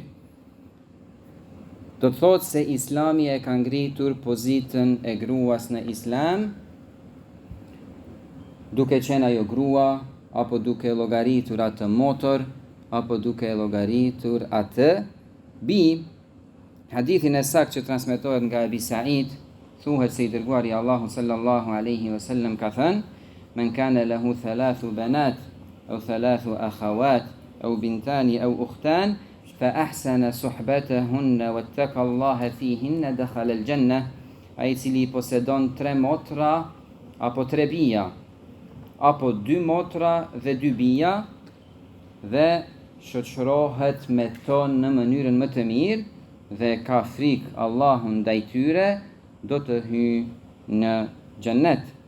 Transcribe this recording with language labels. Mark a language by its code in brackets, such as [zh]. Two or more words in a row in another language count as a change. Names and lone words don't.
[sq] Do të thotë se Islami e ka ngritur pozitën e gruas në Islam, duke qenë ajo grua, apo duke llogaritur atë motor, apo duke llogaritur atë bi. Hadithin e saktë që transmetohet nga Abi Said, thuhet se i dërguari Allahu [ar] صلى الله عليه وسلم [sq] ka thënë, [ar] من كان له 3 بنات أو 3 أخوات أو بنتان أو أختان فأحسن صحبتهن واتقى الله فيهن دخل الجنة. [sq] Ai cili posedon 3 motra apo 3 bija, apo 2 motra dhe 2 bija, dhe shoqërohet me to në mënyrën më të mirë dhe ka frikë Allahun ndaj tyre, do të hyjë në xhennet.